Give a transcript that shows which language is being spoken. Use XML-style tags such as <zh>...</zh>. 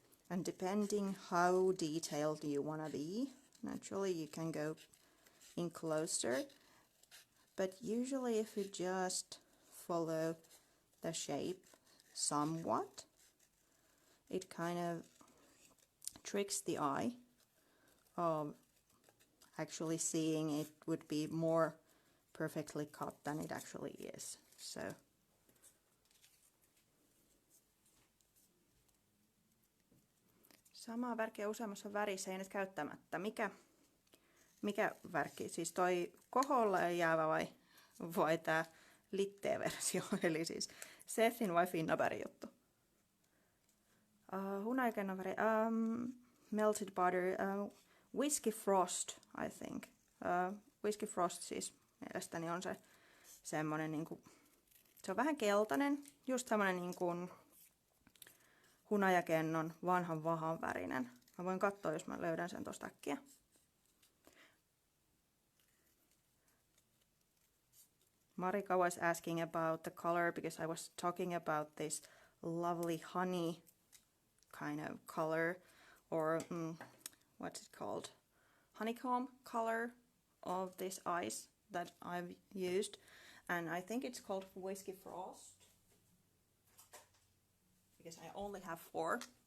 <en>And depending how detailed you want to be, naturally you can go in closer, but usually if you just follow the shape somewhat, it kind of tricks the eye of actually seeing it would be more perfectly cut than it actually is.</en> <fi>So samaa värkkiä useammassa värissä ei nyt käyttämättä. Mikä värkki? Siis toi koholle jäävä vai tää litteä-versio? Eli siis Sethin vai Finnabergin juttu? Hunajakennon väri.</fi> <en>Melted butter. Whiskey Frost, I think.</en> <fi>Whiskey Frost siis mielestäni on se semmonen niinku, se on vähän keltainen, just semmonen niinku hunajakennon vanhan vahan värinen. Mä voin katsoa, jos mä löydän sen tosta äkkiä.</fi> <en>Marika was asking about the color because I was talking about this lovely honey kind of color, or what's it called? Honeycomb color of this ice that I've used, and I think it's called Whiskey Frost because I only have 4.</en>